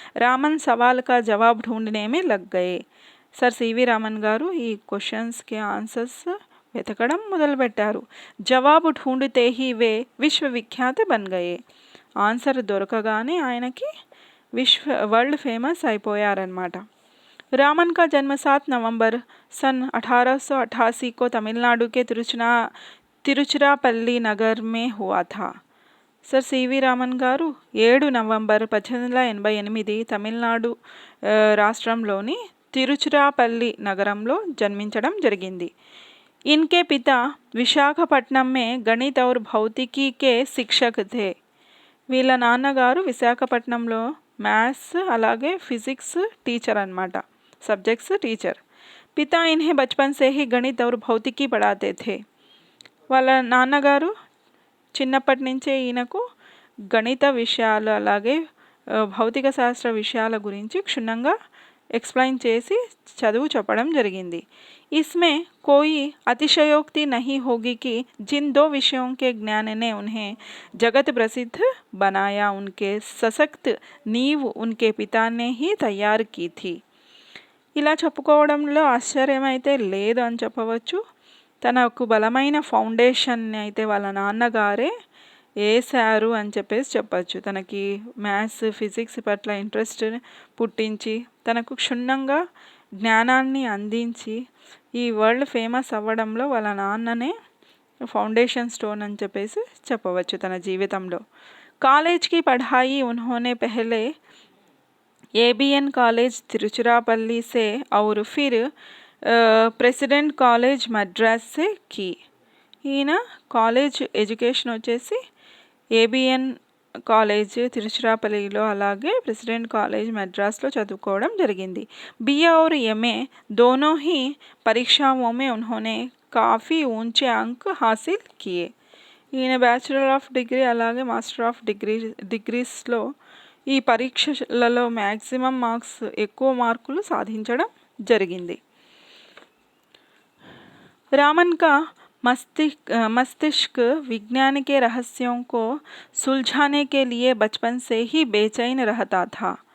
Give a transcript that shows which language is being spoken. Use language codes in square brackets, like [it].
[hi] రామన్ సవాల్ కా జవాబ్ ఢూంఢనే మే లగ్ Gaye, [te] sir C V Raman గారు ఈ క్వశ్చన్స్కి ఆన్సర్స్ వెతకడం మొదలుపెట్టారు. [hi] జవాబు ఢూంఢతే హీ వే విశ్వవిఖ్యాత బన్ గయే. [te] ఆన్సర్ దొరకగానే ఆయనకి వరల్డ్ ఫేమస్ అయిపోయారనమాట. [hi] रामन का जन्म 7 नवंबर सन 1888 को तमिलनाडु के तिरुचिरापल्ली नगर में हुआ था. [te] सर సివి రామన్ గారు 7 నవంబర్ 1888 తమిళనాడు రాష్ట్రంలోని తిరుచిరాపల్లి నగరంలో జన్మించడం జరిగింది. [hi] इनके पिता विशाखापट्टनम में गणित और भौतिकी के शिक्षक थे. [te] వీళ్ళ నాన్నగారు విశాఖపట్నంలో మ్యాథ్స్ అలాగే ఫిజిక్స్ టీచర్ అన్నమాట, सब्जेक्ट्स टीचर. [hi] पिता इन्हें बचपन से ही गणित और भौतिकी पढ़ाते थे. [te] వాళ్ళ నాన్నగారు చిన్నప్పటి నుంచే ఈయనకు గణిత విషయాలు అలాగే భౌతిక శాస్త్ర విషయాల గురించి క్షుణ్ణంగా एक्सप्लेन చేసి చదువు చెప్పడం జరిగింది. [hi] इसमें कोई अतिशयोक्ति नहीं होगी कि जिन दो विषयों के ज्ञान ने उन्हें जगत प्रसिद्ध बनाया, उनके सशक्त नींव उनके पिता ने ही तैयार की थी. [te] ఇలా చెప్పుకోవడంలో ఆశ్చర్యం అయితే లేదు అని చెప్పవచ్చు. తనకు బలమైన ఫౌండేషన్ అయితే వాళ్ళ నాన్నగారే వేశారు అని చెప్పచ్చు. తనకి మ్యాథ్స్ ఫిజిక్స్ పట్ల ఇంట్రెస్ట్ పుట్టించి తనకు క్షుణ్ణంగా జ్ఞానాన్ని అందించి ఈ వరల్డ్ ఫేమస్ అవ్వడంలో వాళ్ళ నాన్ననే ఫౌండేషన్ స్టోన్ అని చెప్పవచ్చు తన జీవితంలో. [hi] కాలేజ్ की पढ़ाई उन्होंने पहले ABN कॉलेज तिरुचिरापल्ली से और फिर प्रेसिडेंट कॉलेज मद्रास से की. [te] ఈయన కాలేజ్ ఎడ్యుకేషన్ వచ్చేసి ABN కాలేజ్ తిరుచిరాపల్లిలో అలాగే ప్రెసిడెంట్ కాలేజ్ మద్రాస్లో చదువుకోవడం జరిగింది. [hi] BA और MA दोनों ही परीक्षाओं में उन्होंने काफ़ी ऊंचे अंक हासिल किए. [te] ఈయన బ్యాచులర్ ఆఫ్ డిగ్రీ అలాగే మాస్టర్ ఆఫ్ డిగ్రీస్లో ఈ పరీక్షలలో మ్యాక్సిమం మార్క్స్ ఎక్కువ మార్కులు సాధించడం జరిగింది. [hi] रामन का मस्तिष्क विज्ञान के रहस्यों को सुलझाने के लिए बचपन से ही बेचैन रहता था.